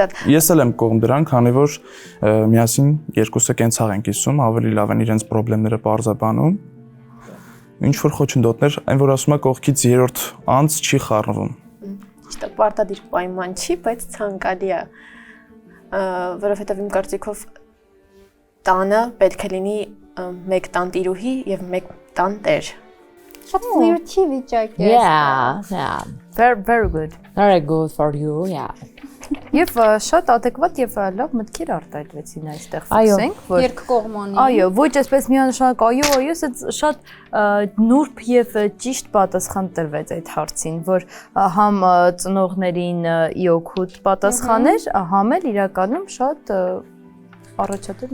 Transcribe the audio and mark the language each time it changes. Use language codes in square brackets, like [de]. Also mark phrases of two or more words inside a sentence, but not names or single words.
[hy] ես էլ եմ կողմ դրան, քանի որ միասին երկուսը կենցաղ են կիսում, ավելի լավ են իրենց խնդիրները բարձրաբանում։ Ինչ որ խոչընդոտներ, այն որ ասում է կողքից երրորդ անձ չի խառնվում։ Ճիշտ է, պարտադիր պայման չի, բայց ցանկալի է, որովհետև իմ կարծիքով տանը պետք է լինի մեկ տանտիրուհի եւ մեկ տանտեր։ Շատ ֆլիրտի վիճակ է։ [en] Yeah. Very good։ Very good for you. Yeah. [hy] Եվ շատ adekvat եւ լավ մտքեր արտահայտվեցին այստեղ Այո։ ֆիքսենք, որ Երկկողմանի։ Այո, ոչ այսպես միանշանակ այո, շատ նուրբ եւ ճիշտ պատասխան տրվեց այդ հարցին, որ համ ծնողներին ի օգուտ պատասխաներ, համ էլ իրականում շատ առաջադեմ։